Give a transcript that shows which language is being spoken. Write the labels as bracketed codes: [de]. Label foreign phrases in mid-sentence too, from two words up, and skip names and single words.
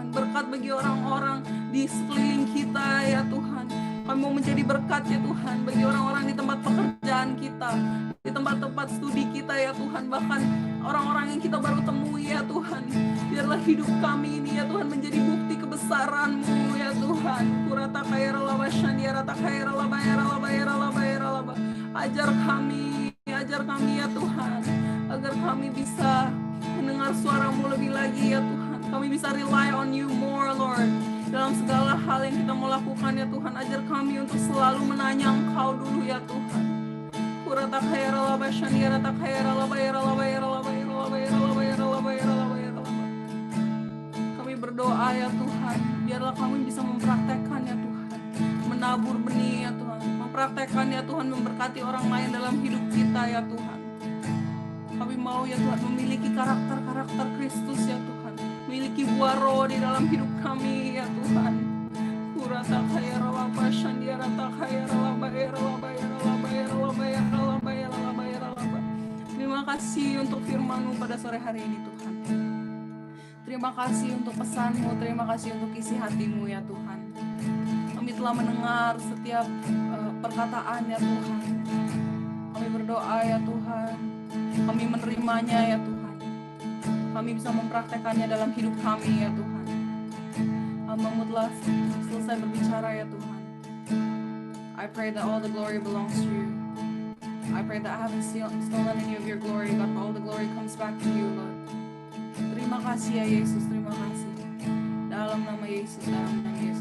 [id] Berkat bagi orang-orang di sekeliling kita, ya Tuhan. Kami mau menjadi berkat, ya Tuhan, bagi orang-orang di tempat pekerjaan kita, di tempat-tempat studi kita, ya Tuhan. Bahkan orang-orang yang kita baru temui, ya Tuhan. Biarlah hidup kami ini, ya Tuhan, menjadi bukti kebesaran-Mu, ya Tuhan. Kurata kaira la bashan diarata kaira la bayara la bayara la bayara la. Ajar kami, ya Tuhan, agar kami bisa mendengar suara-Mu lebih lagi, ya Tuhan. Kami bisa [en] rely on You more, Lord, [id] dalam segala hal yang kita mau lakukan, ya Tuhan. Ajar kami untuk selalu menanya Engkau dulu, ya Tuhan. Kurata kaira la bashan diarata kaira la bayara la bayara la bayara la bayara la bayara la bayara la bayara la. Kami berdoa ya Tuhan, biarlah kami bisa mempraktekkan ya Tuhan, menabur benih ya Tuhan, mempraktekkan ya Tuhan, memberkati orang lain dalam hidup kita ya Tuhan. Kami mau ya Tuhan memiliki karakter-karakter Kristus ya Tuhan, memiliki buah roh di dalam hidup kami ya Tuhan. Kurata kaya ralaba shandia rata kaya ralaba ralaba ralaba ralaba ralaba ralaba ralaba. Terima kasih untuk firman-Mu pada sore hari ini Tuhan. Terima kasih untuk pesan-Mu, terima kasih untuk isi hati-Mu ya Tuhan. Kami telah mendengar setiap perkataan ya Tuhan. Kami berdoa ya Tuhan, kami menerimanya ya Tuhan. Kami bisa mempraktekannya dalam hidup kami ya Tuhan. Hamba-Mu telah selesai berbicara ya Tuhan. [en] I pray that all the glory belongs to you. I pray that I haven't stolen any of your glory, but all the glory comes back to you, Lord. [id] Terima kasih ya Yesus, terima kasih. Dalam nama Yesus, dalam nama